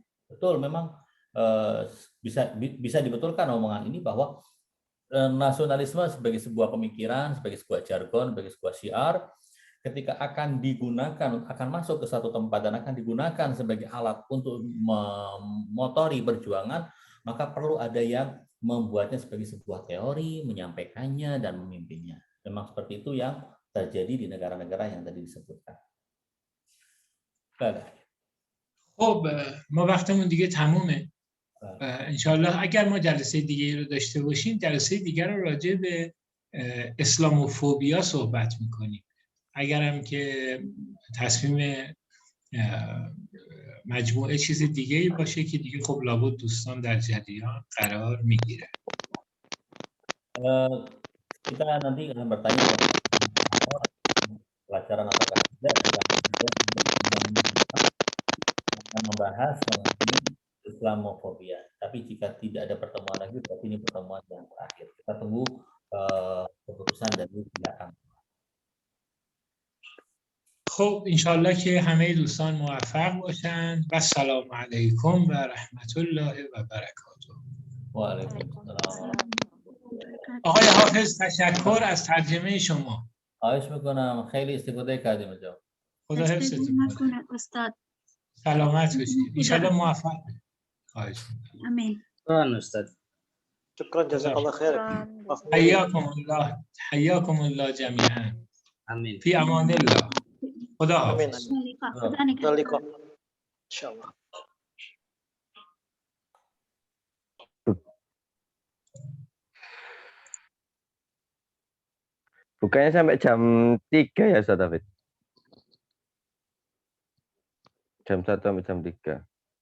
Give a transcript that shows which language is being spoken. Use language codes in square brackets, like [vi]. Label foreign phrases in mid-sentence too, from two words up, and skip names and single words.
[id] Betul, memang bisa dibetulkan omongan ini bahwa nasionalisme sebagai sebuah pemikiran, sebagai sebuah jargon, sebagai sebuah syiar, ketika akan digunakan, akan masuk ke satu tempat dan akan digunakan sebagai alat untuk memotori perjuangan, maka perlu ada yang membuatnya sebagai sebuah teori, menyampaikannya dan memimpinnya. Memang seperti itu yang terjadi di negara-negara yang tadi disebutkan. [fa] بله. خب ما وقتمون دیگه تمومه. انشالله اگر ما جلسه دیگه رو داشته باشیم، جلسه دیگر رو راجع به اسلاموفوبیا صحبت میکنیم. اگرم که تصمیم مجموعه چیز دیگه باشه که دیگه خب لابد دوستان در جریان قرار میگیره. [id] Kita nanti akan bertanya pelajaran apakah akan membahas mengenai Islamofobia. Tapi jika tidak ada pertemuan lagi, berarti ini pertemuan yang terakhir. Kita tunggu keputusan dari pihak. [fa] خب انشالله که همه دوستان موفق باشن و [ar] سلام علیکم و رحمت الله و برکاته. و علیکم السلام. [fa] آقای حافظ تشکر از ترجمه شما. خواهش میکنم، خیلی استفاده کردیم اینجا. خدا حفظتون کنه استاد. سلامت باشید. انشالله موفق. خواهش میکنم. امین. [ar] شكرا أستاذ. شكرا جزاك الله خير. حياكم الله جميعا. آمين. في امان الله. [fa] خدا آمین. حافظ. خدا نگهدار. انشاءالله. [id] Bukanya sampai jam 3 ya Ustaz David? Jam 1 sampai jam 3.